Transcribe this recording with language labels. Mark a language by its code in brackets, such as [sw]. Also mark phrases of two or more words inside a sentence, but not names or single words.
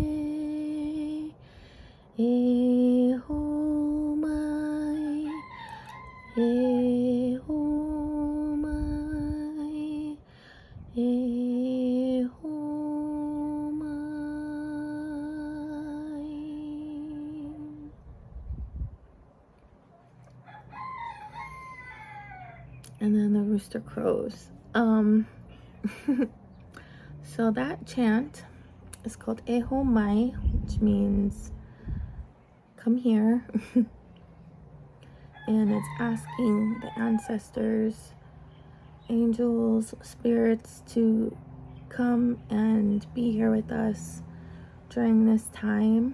[haw] e ho mai e ho mai e ho mai. [en] And then the rooster crows. So that chant is called E ho mai, which means come here. And it's asking the ancestors, angels, spirits to come and be here with us during this time.